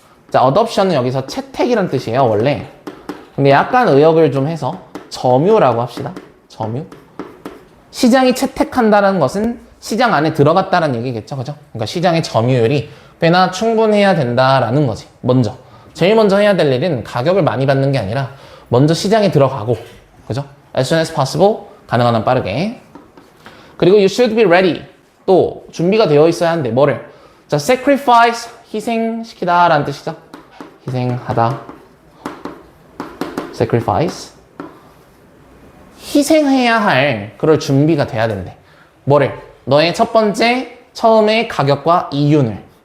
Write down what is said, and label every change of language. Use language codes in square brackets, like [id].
[ko] 자, adoption은 여기서 채택이란 뜻이에요, 원래. 근데 약간 의역을 좀 해서 점유라고 합시다. 점유. 시장이 채택한다는 것은 시장 안에 들어갔다는 얘기겠죠, 그죠? 그러니까 시장의 점유율이 꽤나 충분해야 된다라는 거지. 먼저. 제일 먼저 해야 될 일은 가격을 많이 받는 게 아니라 먼저 시장에 들어가고, 그죠? [en] As soon as possible, [ko] 가능한 한 빠르게. 그리고 [en] you should be ready. [ko] 또 준비가 되어 있어야 하는데 뭐를? 자, sacrifice, 희생시키다 라는 뜻이죠. 희생하다. sacrifice. 희생해야 할 그럴 준비가 돼야 된대. 뭐를? 너의 첫 번째, 처음의 가격과 이윤을.